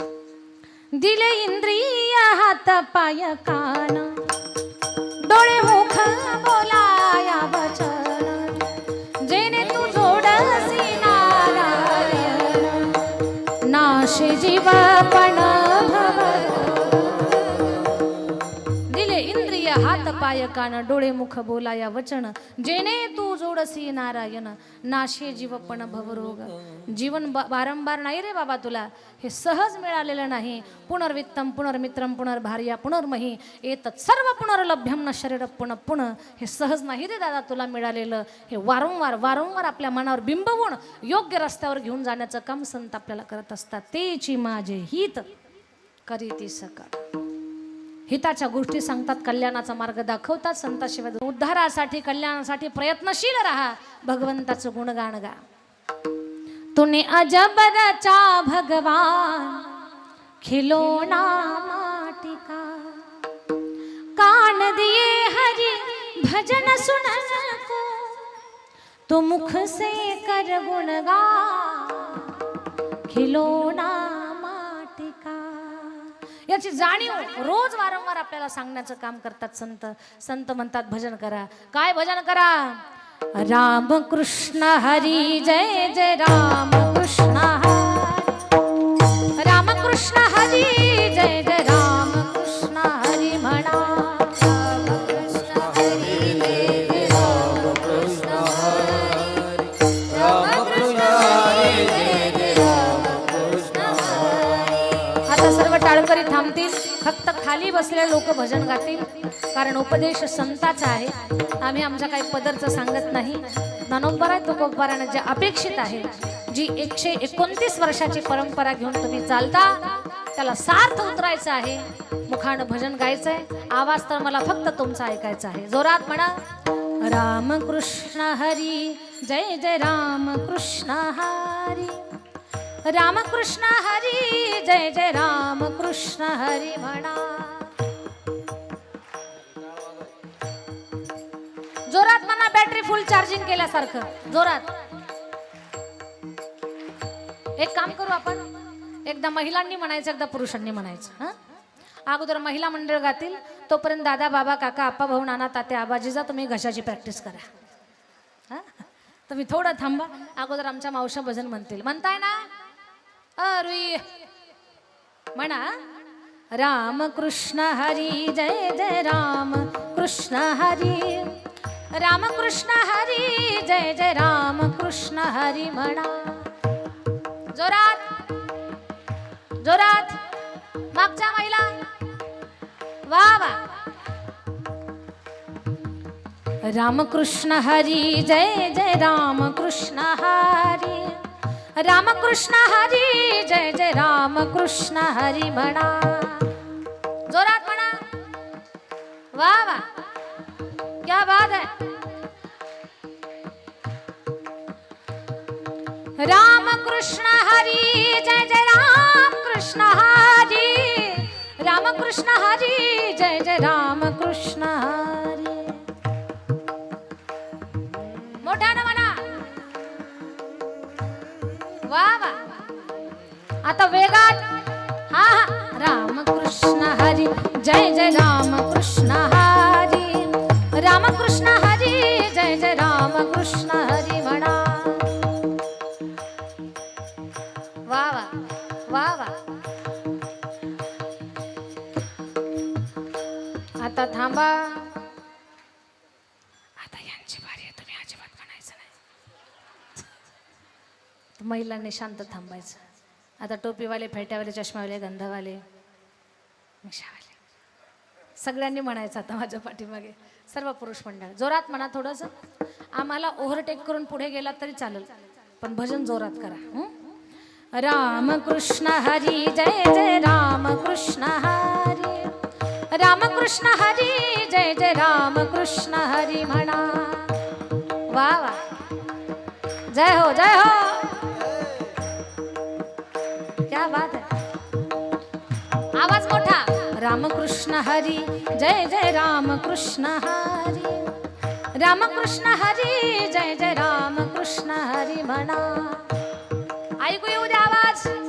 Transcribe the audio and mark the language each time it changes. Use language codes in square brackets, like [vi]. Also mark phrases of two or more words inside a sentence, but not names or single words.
[mr] दिले इंद्रिय हात पाय कान, डोळे मुख बोलाया वचन, जेणे तू जोडसी नारायण, नाशे जीवपण भव. दिले इंद्रिय हात पाय कान, डोळे मुख बोलाया वचन, जेणे तू जोडसी नारायण, नाशे जीवपण भवरोग. जीवन वारंवार नाही रे बाबा, तुला हे सहज मिळालेलं नाही. [sa] पुनर्वित्तम पुनर्मित्रम पुनर्भार्या पुनर्मही एतत् सर्व पुनर्लभ्यम न शरीर पुनः पुनः. [mr] हे सहज नाही रे दादा तुला मिळालेलं. हे वारंवार वारंवार आपल्या मनावर बिंबवून योग्य रस्त्यावर घेऊन जाण्याचं काम संत आपल्याला करत असतात. तेची माझे हित करीती सकळ. हिताच्या गोष्टी सांगतात, कल्याणाचा मार्ग दाखवतात. संताशिवाय उद्धारासाठी कल्याणासाठी प्रयत्नशील राहा. भगवंताचं गुणगान गा. [hi] तूने अजब रचा भगवान, खिलौना माटी का, कान दिए हरि भजन सुनन को, तो मुख से कर गुणगान, खिलौना माटी का. [mr] याची जाणीव रोज वारंवार आपल्याला सांगण्याचं काम करतात संत. संत म्हणतात भजन करा. काय भजन करा? राम कृष्ण हरी जय जय राम कृष्ण हरी, राम कृष्ण हरी जय जय राम कृष्ण हरी म्हणा. राम कृष्ण हरी जय जय राम कृष्ण हरी, राम कृष्ण हरी जय जय राम कृष्ण हरी. आता सर्व टाळकरी थांबतील, फक्त खाली बसलेले लोक भजन गातील, कारण उपदेश संताचा आहे. आम्ही आमच्या काही पदरचं सांगत नाही. ज्ञानोबा आहे तुकोबारानं जे अपेक्षित आहे, जी 129 वर्षाची परंपरा घेऊन तुम्ही चालता, त्याला सार्थ उतरायचं आहे. मुखानं भजन गायचं आहे. आवाज तर मला फक्त तुमचा ऐकायचा आहे. जोरात म्हणा. राम कृष्ण हरी जय जय राम कृष्ण हरी, राम कृष्ण हरी जय जय राम कृष्ण हरी म्हणा. जोरात म्हणा, [en] battery full charging [mr] केल्यासारखं जोरात. एक काम करू आपण, एकदा महिलांनी म्हणायचं, एकदा पुरुषांनी म्हणायचं. अगोदर महिला मंडळ गातील, तोपर्यंत दादा बाबा काका आप्पा भाऊ नाना तात्या आबाजीजा तुम्ही घशाची प्रॅक्टिस करा. तुम्ही थोडं थांबा. अगोदर आमच्या मावशा भजन म्हणतील. म्हणताय ना? अरे म्हणा. राम कृष्ण हरी जय जय राम कृष्ण हरी, राम कृष्ण हरी जय जय राम कृष्ण हरी म्हणा. जोरात जोरात. मागच्या महिला वा वा. राम कृष्ण हरी जय जय राम कृष्ण हरी, राम कृष्ण हरी जय जय राम कृष्ण हरी म्हणा. जोरात म्हणा. वा वा, [hi] क्या बात है. [mr] राम कृष्ण हरी जय जय राम कृष्ण हरी, राम कृष्ण हरी जय जय राम कृष्ण हरी. मोठ्यानं म्हणा. वा वा. आता वेगात. हा हा. राम कृष्ण हरी जय जय राम कृष्ण हरी, राम कृष्ण हरी जय जय राम कृष्ण हरी म्हणा. वा वा वा वा. आता थांबा. आता यांची बारी आहे, तुम्ही अजिबात म्हणायचं नाही. महिलांनी शांत थांबायचं. आता टोपीवाले, फेट्यावाले, चष्मावाले, गंधावाले, मिशावाले सगळ्यांनी म्हणायचं आता माझ्या पाठीमागे. सर्व पुरुष मंडळ जोरात म्हणा. थोडंसं आम्हाला ओव्हरटेक करून पुढे गेलात तरी चालेल, पण भजन जोरात करा. राम कृष्ण हरी जय जय राम कृष्ण हरी राम कृष्ण हरी जय जय राम कृष्ण हरी म्हणा वा वा जय हो [hi] क्या बात है [mr] आवाज मोठा राम कृष्ण हरी जय जय राम कृष्ण हरी राम कृष्ण हरी जय जय राम कृष्ण हरी म्हणा ऐकू येऊ द्या आवाज